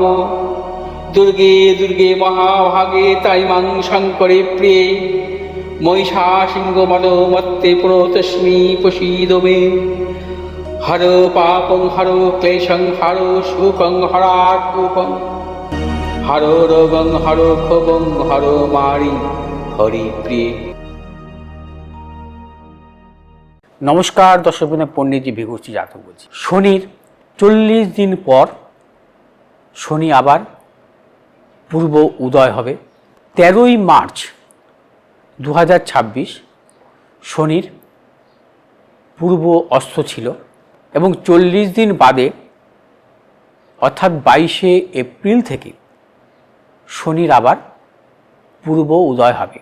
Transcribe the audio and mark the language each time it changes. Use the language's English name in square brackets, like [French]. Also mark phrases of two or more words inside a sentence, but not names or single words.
[Sanskrit] दुर्गे दुर्गे महाभागे ताइमां शङ्करे प्रिये महिषासिंहमदोमत्ते प्रणतोऽस्मि प्रसीद मे। हरो पापं हरो क्लेशं हरो शोकं हरात्मकं हरो रोगं हरो क्षोभं हरो मारि हरिप्रिये। [Bangla] নমস্কার দর্শক বন্ধু, পণ্ডিতজি ভিঘুশ্রী জাতক বলছি। শনির 40 দিন পর শনি আবার পূর্ব উদয় হবে। 13ই মার্চ 2026 শনির পূর্ব অস্ত ছিল এবং 40 দিন বাদে অর্থাৎ 22শে এপ্রিল থেকে শনির আবার পূর্ব উদয় হবে।